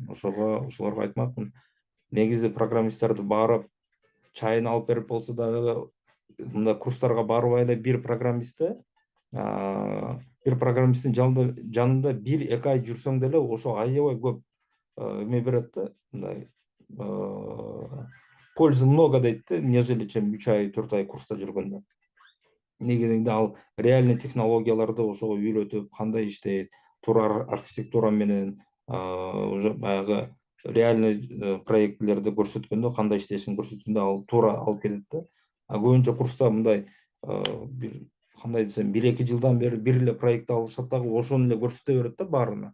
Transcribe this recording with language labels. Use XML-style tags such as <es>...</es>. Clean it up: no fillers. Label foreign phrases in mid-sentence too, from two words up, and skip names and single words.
<ky>Ошолорго айтмакмын, негизи программисттерди барып чайын алып берип болсо дагы, мындай курстарга барбай эле бир программисттин жанында 1-2 ай жүрсөң деле ошо аябай көп эме берет да, мындай</ky> <ru>пользы много</ru> <ky>дейт да,</ky> <ru>нежели чем</ru> <ky>3 ай 4 ай курста жүргөндө. Негизинде ал реальный технологияларды ошого үйрөтүп, кандай иштейт, туура архитектура менен уже баягы реальный проектилерди көрсөткөндө, кандай иштешин көрсөткөндө ал туура алып кетет да. Көбүнчө курста мындай бир кандай десем 1-2 жылдан бери бир эле проект алышат дагы ошону эле көрсөтө берет да баарына.</ky>